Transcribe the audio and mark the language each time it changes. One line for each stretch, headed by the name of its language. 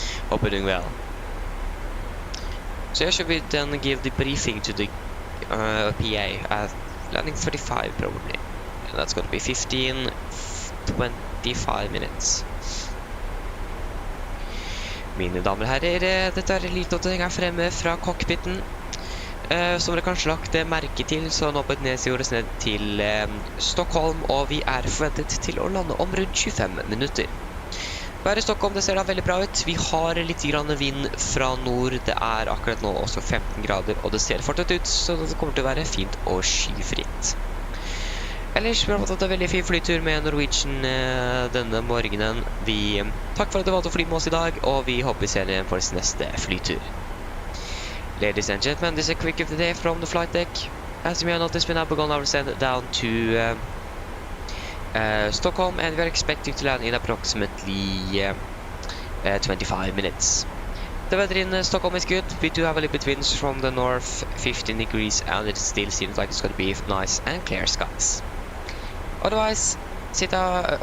English: Hope you're doing well. So yeah, should we then give the briefing to the PA at landing 35 probably. And that's going to be 15-25 minutes.
Norwegian: Mine damer og herrer, dette er litt oppdatering her fremme fra cockpiten. Som dere kanskje lagt merke til, så nå på et nedsigjordes ned til Stockholm, og vi er forventet til å lande om rundt 25 minutter. Været i Stockholm, det ser da veldig bra ut. Vi har litt grann vind fra nord, det er akkurat nå også 15 grader, og det ser fortsatt ut, så det kommer til å være fint og skyfritt. Ellers, vi har fått en veldig fin flytur med Norwegian denne morgenen. Takk for at du valgte å fly med oss i dag, og vi håper vi ser dere på neste flytur.
English: Ladies and gentlemen, this is a quick of the day from the flight deck. As you may have noticed, we now begun our descent down to Stockholm, and we are expecting to land in approximately 25 minutes. The weather in Stockholm is good. We do have a little bit winds from the north, 15 degrees, and it still seems like it's going to be nice and clear skies. Otherwise, that's it.